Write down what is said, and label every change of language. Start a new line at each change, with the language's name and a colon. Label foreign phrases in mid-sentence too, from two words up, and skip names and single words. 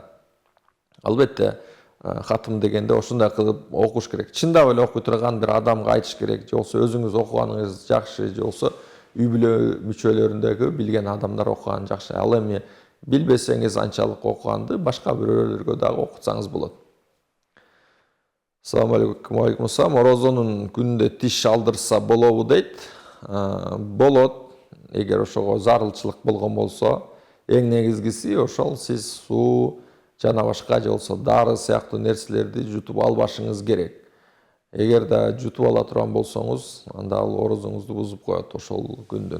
Kyrgyz: Албетте хатым дегенде ошондой кылып окуш керек. Чындап эле окуй турган бир адамга айтыш керек, же болсо өзүңүз окуганыңыз жакшы, же болсо үй бүлө мүчөлөрүндөгү билген адамдар окуган жакшы. Ал эми билбесеңиз анчалык окуганды башка бирөөлөргө дагы окутсаңыз болот.
Arabic: السلام عليكم. عليكم السلام.
Kyrgyz: Орозонун күнүндө тиш алдырса болобу дейт? Болот. Эгер ошого зарылчылык болгон болсо, эң негизгиси ошол сиз суу жана башка же болсо дары сыяктуу нерселерди жутуп албашыңыз керек. Эгер да жутуп ала турган болсоңуз, анда ал орозоңузду бузуп коет ошол күндөн.